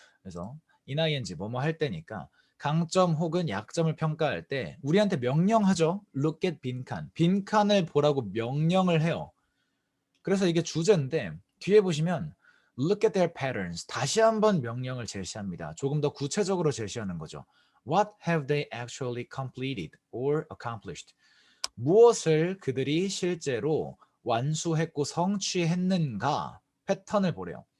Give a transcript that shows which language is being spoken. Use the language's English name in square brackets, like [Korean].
[Korean] 그래서 ing 뭐뭐 할 때니까 강점 혹은 약점을 평가할 때 우리한테 명령하죠. [English] look at [Korean] 빈칸. 빈칸을 보라고 명령을 해요. 그래서 이게 주제인데 뒤에 보시면 [English] look at their patterns. [Korean] 다시 한번 명령을 제시합니다. 조금 더 구체적으로 제시하는 거죠. [English] What have they actually completed or accomplished? [Korean] 무엇을 그들이 실제로 완수했고 성취했는가 패턴을 보래요.